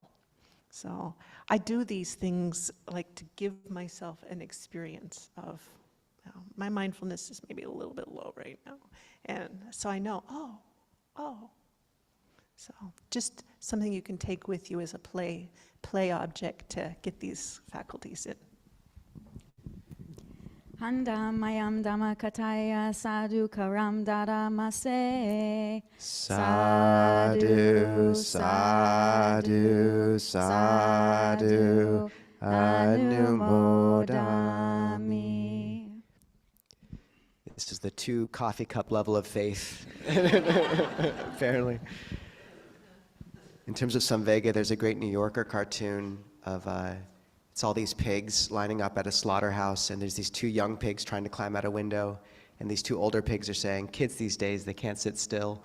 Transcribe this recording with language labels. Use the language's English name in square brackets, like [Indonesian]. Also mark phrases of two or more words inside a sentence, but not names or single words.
[English] So I do these things like to give myself an experience of, my mindfulness is maybe a little bit low right now. And so I know, oh. So just something you can take with you as a play object to get these faculties in. [Pali] Handam mayam dhamma kataya sadhu karam daramase. Sadhu, sadhu, sadhu, anumodami. [English] This is the 2 coffee cup level of faith, apparently. In terms of Samvega, there's a great New Yorker cartoon of, it's all these pigs lining up at a slaughterhouse, and there's these 2 young pigs trying to climb out a window, and these 2 older pigs are saying, kids these days, they can't sit still.